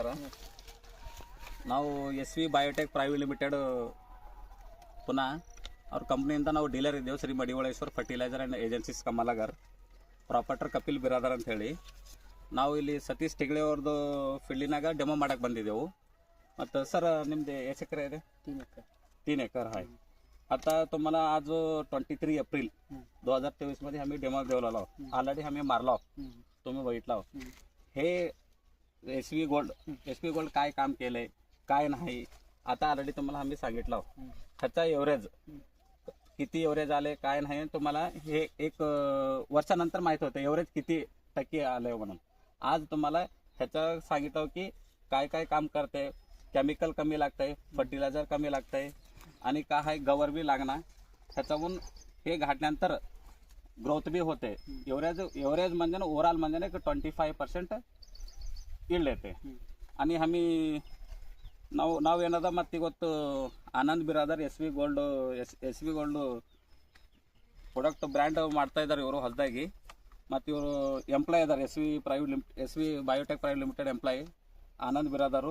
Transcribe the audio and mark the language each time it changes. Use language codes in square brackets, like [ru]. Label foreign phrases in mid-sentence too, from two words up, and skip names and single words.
[kn] ನಾವು SV ಬಯೋಟೆಕ್ ಪ್ರೈವೇಟ್ ಲಿಮಿಟೆಡ್ ಪುನಃ ಅವ್ರ ಕಂಪ್ನಿಯಿಂದ ನಾವು ಡೀಲರ್ ಇದ್ದೇವೆ. ಶ್ರೀ ಮಡಿವಾಳೇಶ್ವರ್ ಫರ್ಟಿಲೈಸರ್ ಆ್ಯಂಡ್ ಏಜೆನ್ಸೀಸ್ ಕಮಲಾಗರ್, ಪ್ರಾಪರ್ಟರ್ ಕಪಿಲ್ ಬಿರಾದರ್ ಅಂತ ಹೇಳಿ. ನಾವು ಇಲ್ಲಿ ಸತೀಶ್ ಟಿಗಳೆ ಅವ್ರದ್ದು ಫೀಲ್ಡಿನಾಗ ಡೆಮೋ ಮಾಡಕ್ಕೆ ಬಂದಿದ್ದೆವು. ಮತ್ತು सर ನಿಮ್ಮದು ಎಷ್ಟು ಎಕರೆ ಇದೆ? [mr] 3 एकर आहे. आता तुम्हाला आज 23 एप्रिल 2023 मध्ये आम्ही डेमो देवला ऑलरेडी आम्ही मारला, तुम्ही बघितला. हे SV गोल्ड काय काम केलंय काय नाही आता ऑलरेडी तुम्हाला आम्ही सांगितलं. ह्याचा एव्हरेज किती एव्हरेज आले काय नाही तुम्हाला हे एक वर्षानंतर माहित होतं एव्हरेज किती टक्के आलंय म्हणून. आज तुम्हाला ह्याचं सांगितलं की काय काय काम करते, केमिकल कमी लागतंय, फर्टिलायझर कमी लागतंय आणि काय आहे गवर बी लागणार. ह्याच्याहून हे घातल्यानंतर ग्रोथ बी होते. एव्हरेज म्हणजे ओव्हरऑल म्हणजे ना 25% [kn] ಇಲ್ಡ್ ಐತೆ. [mr] आणि आम्ही [kn] ನಾವು ಏನದ ಮತ್ತು ಇವತ್ತು ಆನಂದ್ ಬಿರಾದರ್ SV ಗೋಲ್ಡ್ ಪ್ರಾಡಕ್ಟ್ ಬ್ರ್ಯಾಂಡ್ ಮಾಡ್ತಾ ಇದ್ದಾರೆ ಇವರು ಹೊಸದಾಗಿ. ಮತ್ತು ಇವರು ಎಂಪ್ಲಾಯ್ ಇದ್ದಾರೆ SV ಬಯೋಟೆಕ್ ಪ್ರೈವೇಟ್ ಲಿಮಿಟೆಡ್ ಎಂಪ್ಲಾಯಿ ಆನಂದ್ ಬಿರಾದರು.